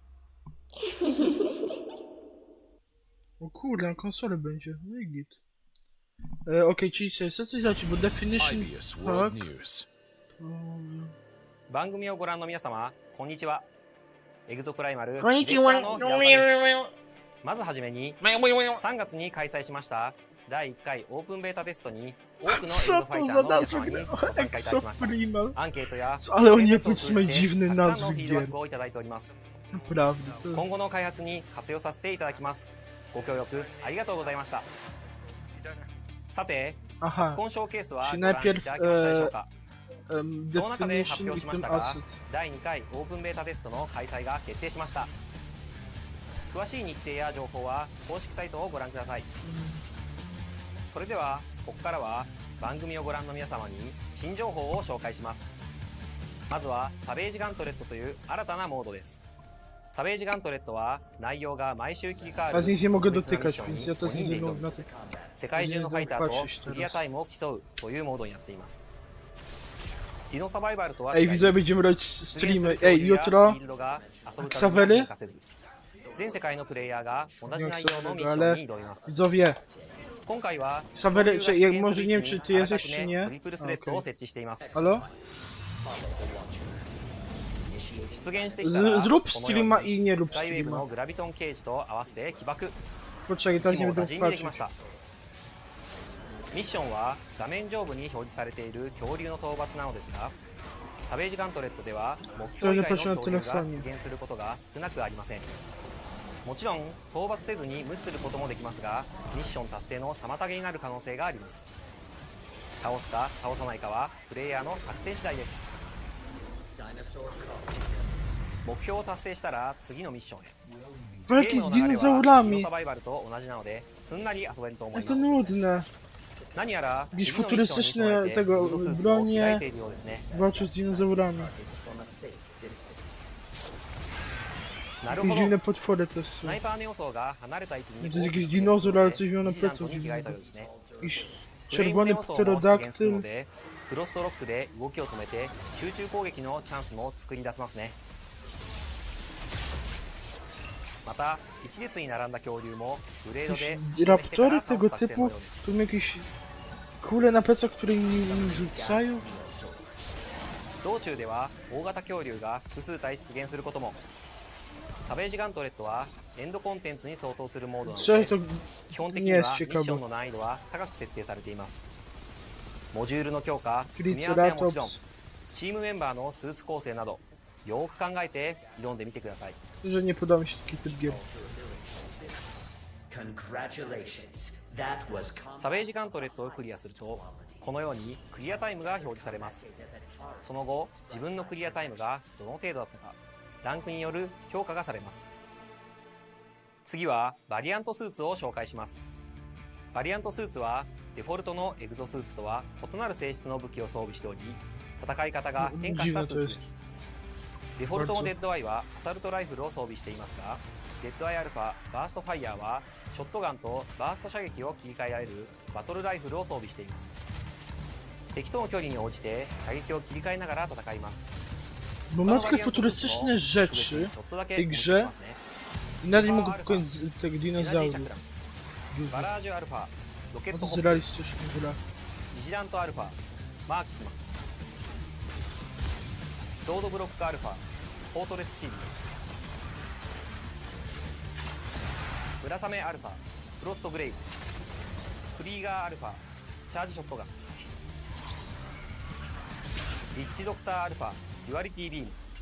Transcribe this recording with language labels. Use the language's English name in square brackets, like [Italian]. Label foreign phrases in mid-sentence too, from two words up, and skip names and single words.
[Polish] O kurde, na konsolę będzie, no i git. Okej, czyli co coś za ci, bo definition... Tak. [Japanese] 番組をご覧の皆様、こんにちは。エグゾプライマルこんにちは。まずはじめに、3月に開催しました第1回オープンベータテストに多くのエグゾファイターの皆様にご参加いただきました。アンケートや [Polish] Ale oni jakoś mają [Japanese] た [Polish] dziwne [Japanese] くさんの [Polish] nazwy [Japanese] フィードバッ [Polish] gier. [Japanese] クをいただいております。 [Polish] Naprawdę. [Japanese] 今後の開発に活用させていただきます。ご協力ありがとうございました。さて、 [Polish] Aha. [Japanese] 今ショーケースは [Polish] Czy [Japanese] ご覧いただ [Polish] najpierw [Japanese] きましたでしょうか。その中で [Polish] definition [Japanese] 発表 [Polish] i [Japanese] しまし [Polish] tym [Japanese] たが [Polish] asset. [Japanese] 第2回オープンベータテストの開催が決定しました。詳しい日程や情報は公式サイトをご覧ください。それではここからは番組をご覧の皆様に新情報を紹介します。まずはサベージガントレットという新たなモードです。サベージガントレットは内容が毎週切り替わる [Polish] A z nic nie mogę [Japanese] 特別なミッ [Polish] dotykać, [Japanese] ション [Polish] więc [Japanese] に [Polish] ja to [Japanese] 5 人で挑 [Polish] nie [Japanese] む [Polish] na to. [Japanese] 世界中のファイターと [Polish] patrzeć [Japanese] クリア [Polish] teraz. [Japanese] タイムを競うというモードになっています。ディノサバイバルとは [Polish] Ej, widzowie, będziemy robić streamy. Ej, jutro Xavery? [Japanese] 全世界のプレイヤーが同じ [Polish] Nie [Japanese] 内容のミッション [Polish] ale [Japanese] に挑みます。 [Polish] widzowie, [Japanese] 今回は [Polish] Xavery, czy jak może nie wiem, [Japanese] 恐 [Polish] czy [Japanese] 竜 [Polish] ty [Japanese] が [Polish] jesteś, [Japanese] 出 [Polish] czy [Japanese] 現 [Polish] nie? [Japanese] トリプルスレッドを設置しています。 [Polish] Halo? [Japanese] 出現してきたら [Polish] Zrób [Japanese] このように [Polish] streama i nie rób [Japanese] スカイウェーブ [Polish] streama. [Japanese] のグラビトンケージと合わせて起爆。 [Polish] Poczekaj, teraz [Japanese] 気 [Polish] nie [Japanese] も [Polish] będę [Japanese] 打尽にできま [Polish] patrzeć. [Japanese] した。ミッションは画面上部に表示されている恐竜の討伐なのですが、サベージガントレットでは目標以外の恐竜が出現することが少なくありません。もちろん討伐せずに無視することもできますが、ミッション達成の妨げになる可能性があります。倒すか倒さないかはプレイヤーの作戦次第です。目標を達成したら次のミッションへ。 [Polish] Walki z dinozaurami. [Japanese] サバイバルと同じなのですんなり遊べると思い [Polish] Ale [Japanese] ま [Polish] to [Japanese] す。 [Polish] nudne. [Japanese] 何やら [Polish] Jakieś [Japanese] 次のミッションに加 [Polish] futurystyczne [Japanese] えて [Polish] tego [Japanese] エグゾスーツを着替 [Polish] bronie [Japanese] えているようですね。 [Polish] walczą z dinozaurami. [Japanese] なる [Polish] Jakieś [Japanese] ほ [Polish] dziwne [Japanese] ど。 [Polish] potwory też [Japanese] ス [Polish] są. [Japanese] ナイパーの予想が離れた位置に [Polish] To jest jakiś dinozaur, ale coś miał na [Japanese] 一段 [Polish] plecach [Japanese] とに着替えた [Polish] dziwnego. [Japanese] ようですね。 [Polish] Jakiś [Japanese] フレイム [Polish] czerwony [Japanese] 予想も出現するの [Polish] pterodaktyl. [Japanese] でクロストロックで動きを止めて集中攻撃のチャンスも作り出せますね。また一列に並んだ恐竜もブレードで Jakieś raptory tego typu, tu mają jakieś kule na plecach, które im rzucają. 道中では大型恐竜が複数体出現することも。サベージガントレットはエンドコンテンツに相当するモードなの [Polish] Szczerze [Japanese] で [Polish] to [Japanese] 基本的に [Polish] nie [Japanese] は [Polish] jest [Japanese] ミッション [Polish] ciekawe. [Japanese] の難易度は高く設定されています。モジュールの強化、組み合わせはもちろん [Polish] Triceratops. [Japanese] チームメンバーのスーツ構成などよーく考えて挑んでみてください。 [Polish] Że nie podoba mi się taki typ gier. [Japanese] サベージガントレットをクリアするとこのようにクリアタイムが表示されます。その後自分のクリアタイムがどの程度だったかランクによる評価がされます。次はバリアントスーツを紹介します。バリアントスーツはデフォルトのエグゾスーツとは異なる性質の武器を装備しており、戦い方が変化したスーツです。デフォルトのデッドアイはアサルトライフルを装備していますが、デッドアイアルファバーストファイヤーはショットガンとバースト射撃を切り替えられるバトルライフルを装備しています。敵との距離に応じて射撃を切り替えながら戦います。 [Polish] Bo ma takie futurystyczne rzeczy w tej grze i nadal nie mogę pokonać tego dinozauru. [Japanese] バラージュアルファ、ロケット [Polish] To [Japanese] ホ [Polish] jest [Japanese] ップ、 [Polish] realistyczna gra. [Japanese] ビジラントアルファ、マークスマン、ロードブロックアルファ、フォートレスチーム、村雨アルファ、フロストグレイブ、クリーガーアルファ、チャージショットガン、リッチドクターアルファ、デュアリティビーム、